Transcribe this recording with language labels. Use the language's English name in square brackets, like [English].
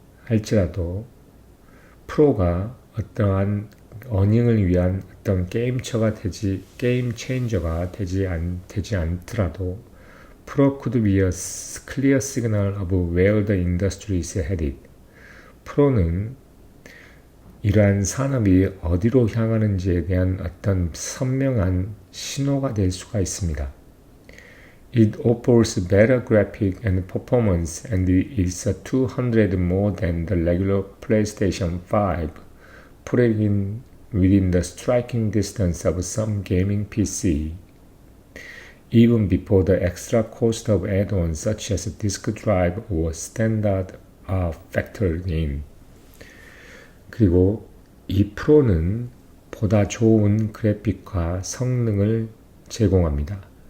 [Korean] 할지라도 프로가 어떠한 어닝을 위한 어떤 게임 체인저가 되지 않더라도 [English] Pro could be a clear signal of where the industry is headed. [Korean] 프로는 이러한 산업이 어디로 향하는지에 대한 어떤 선명한 신호가 될 수가 있습니다. [English] It offers better graphic and performance and is 200 more than the regular PlayStation 5, putting it within the striking distance of some gaming PC. Even before the extra cost of add-ons such as disk drive or standard are factored in. [Korean] 그리고 이 프로는 보다 좋은 그래픽과 성능을 제공합니다.